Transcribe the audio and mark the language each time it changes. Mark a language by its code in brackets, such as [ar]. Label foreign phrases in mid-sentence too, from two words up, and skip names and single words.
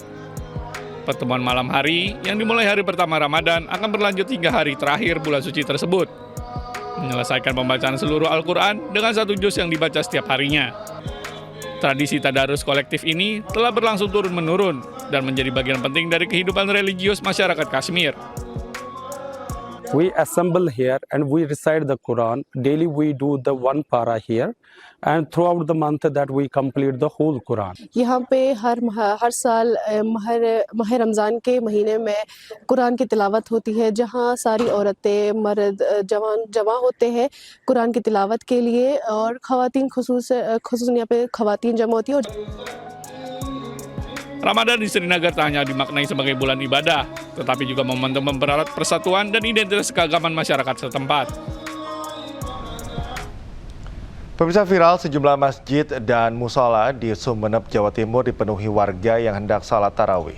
[id] Pertemuan malam hari yang dimulai hari pertama Ramadan akan berlanjut hingga hari terakhir bulan suci tersebut, menyelesaikan pembacaan seluruh Al-Quran dengan satu juz yang dibaca setiap harinya. Tradisi tadarus kolektif ini telah berlangsung turun-menurun dan menjadi bagian penting dari kehidupan religius masyarakat Kashmir. [en] We assemble here and we recite the Quran. Daily we do the one para here, and throughout the month that we complete the whole Quran. [ur] یہاں پہ ہر سال ماہ رمضان کے مہینے میں قرآن کی تلاوت ہوتی ہے، جہاں ساری عورتیں، مرد، جوان جمع ہوتے ہیں قرآن کی تلاوت کے لیے، اور خواتین خصوص یہاں پہ خواتین جمع ہوتی ہے. [id] Ramadan di Srinagar tak hanya dimaknai sebagai bulan ibadah, tetapi juga momentum mempererat persatuan dan identitas keagamaan masyarakat setempat. Pemirsa, viral sejumlah masjid dan musola di Sumeneb, Jawa Timur dipenuhi warga yang hendak salat tarawih.